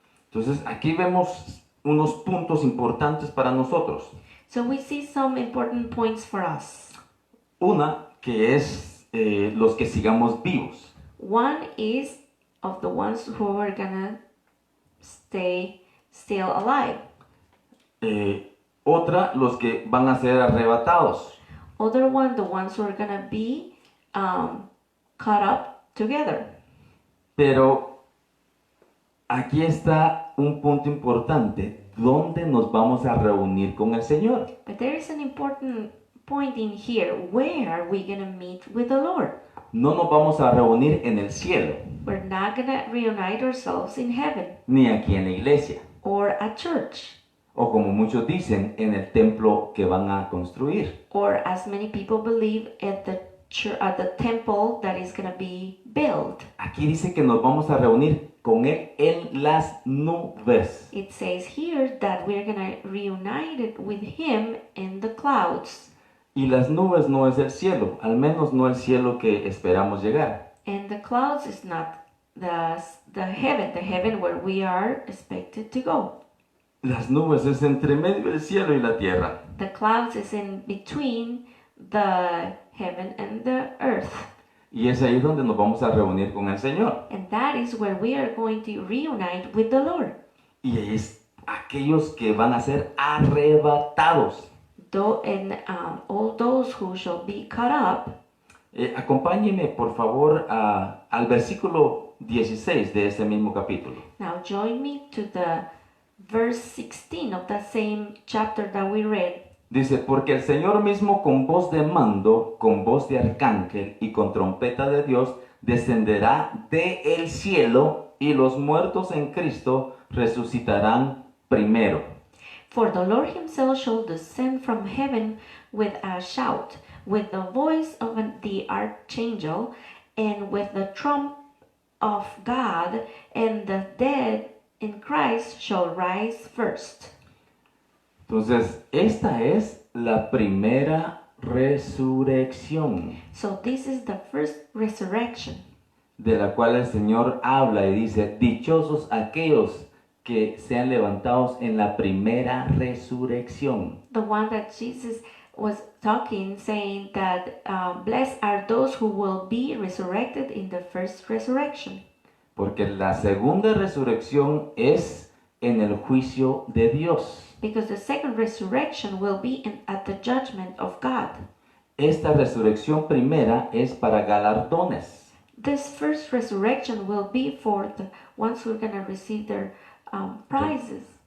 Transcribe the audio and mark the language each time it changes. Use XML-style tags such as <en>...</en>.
<es>Entonces aquí vemos unos puntos importantes para nosotros.</es> <en>So we see some important points for us.</en> <es>Una que es los que sigamos vivos.</es> <en>One is of the ones who are gonna stay still alive.</en> <es>Otra, los que van a ser arrebatados.</es> <en>Other one, the ones who are gonna be caught up together.</en> <es>Pero aquí está un punto importante. ¿Dónde nos vamos a reunir con el Señor?</es> <en>But there is an important point in here. Where are we gonna meet with the Lord?</en> <es>No nos vamos a reunir en el cielo,</es> <en>We're not gonna reunite ourselves in heaven</en> <es>ni aquí en la iglesia,</es> <en>or at church,</en> <es>o como muchos dicen, en el templo que van a construir.</es> <en>or as many people believe at the temple that is gonna be built.</en> <es>Aquí dice que nos vamos a reunir con Él en las nubes.</es> <en>It says here that we're gonna reunite it with Him in the clouds.</en> <es>Y las nubes no es el cielo, al menos no el cielo que esperamos llegar.</es> <en>And the clouds is not the heaven where we are expected to go.</en> <es>Las nubes es entre medio del cielo y la tierra.</es> <en>The clouds is in between the heaven and the earth.</en> <es>Y es ahí donde nos vamos a reunir con el Señor.</es> <en>And that is where we are going to reunite with the Lord.</en> <es>Y es aquellos que van a ser arrebatados.</es> <en>And all those who shall be caught up.</en> <es>Acompáñeme por favor al versículo 16 de este mismo capítulo.</es> <en>Now join me to the verse 16 of that same chapter that we read.</en> <es>Dice, porque el Señor mismo con voz de mando, con voz de arcángel y con trompeta de Dios, descenderá del cielo y los muertos en Cristo resucitarán primero.</es> <en>For the Lord himself shall descend from heaven with a shout, with the voice of the archangel, and with the trump of God, and the dead in Christ shall rise first.</en> <es>Entonces, esta es la primera resurrección,</es> <en>So this is the first resurrection,</en> <es>de la cual el Señor habla y dice, dichosos aquellos que sean levantados en la primera resurrección.</es> <en>the one that Jesus was talking, saying that blessed are those who will be resurrected in the first resurrection.</en> <es>Porque la segunda resurrección es en el juicio de Dios.</es> <en>Because the second resurrection will be at the judgment of God.</en> <es>Esta resurrección primera es para galardones.</es> <en>This first resurrection will be for the ones who are going to receive their prizes.</en>